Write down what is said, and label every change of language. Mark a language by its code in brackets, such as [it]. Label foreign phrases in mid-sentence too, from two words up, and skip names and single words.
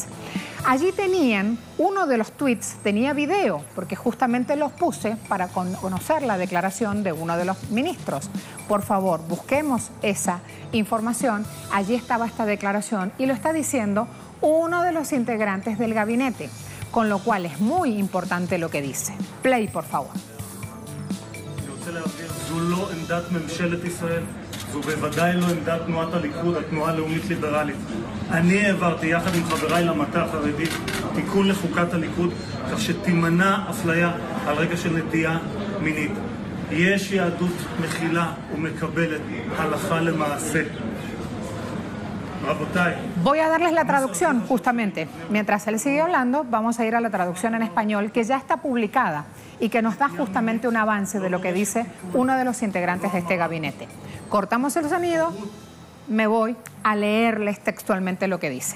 [es] Allí tenían, uno de los tweets tenía video, porque justamente los puse para conocer la declaración de uno de los ministros. Por favor, busquemos esa información. Allí estaba esta declaración y lo está diciendo uno de los integrantes del gabinete, con lo cual es muy importante lo que dice. Play, por favor. [he] זו בוודאי לא עמדת תנועת הליכוד, התנועה הלאומית ליברלית. אני העברתי יחד עם חבריי למטה החרדי תיקון לחוקת הליכוד כך שתימנע אפליה על רקע של נטייה מינית. יש יהדות מכילה ומקבלת הלכה למעשה. [es] Voy a darles la traducción justamente. Mientras él sigue hablando, vamos a ir a la traducción en español que ya está publicada y que nos da justamente un avance de lo que dice uno de los integrantes de este gabinete. Cortamos el sonido, me voy a leerles textualmente lo que dice.